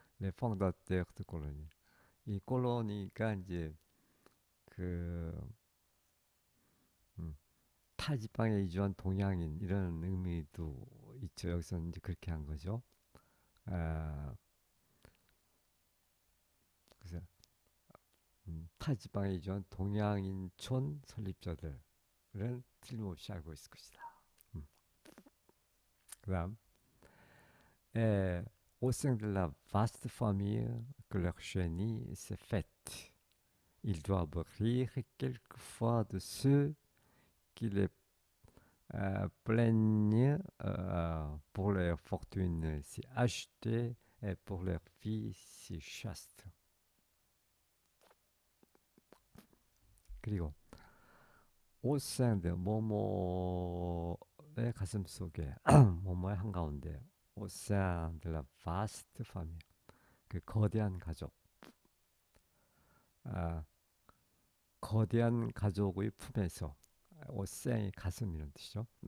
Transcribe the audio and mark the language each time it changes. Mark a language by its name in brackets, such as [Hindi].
[Korean] 레펑다테 콜로니. 이 콜로니가 이제 그 음, 타 지방에 이주한 동양인 이런 의미도 있죠. 여기서 이제 그렇게 한 거죠. 아, 그래서 타 지방에 이주한 동양인촌 설립자들은 틀림없이 알고 있을 것이다. 그다음 [French] au sein de la vaste famille que leur génie s'est faite, ils doivent rire quelquefois de ceux qui les plaignent pour leur fortune si achetée et pour leur vie si chaste. [Korean] 그리고 오생드 모모의 가슴 속에 모모의 한가운데 오생드라 바스트 파미 그 거대한 가족 아, 거대한 가족의 품에서 오생이 가슴 이런 뜻이죠.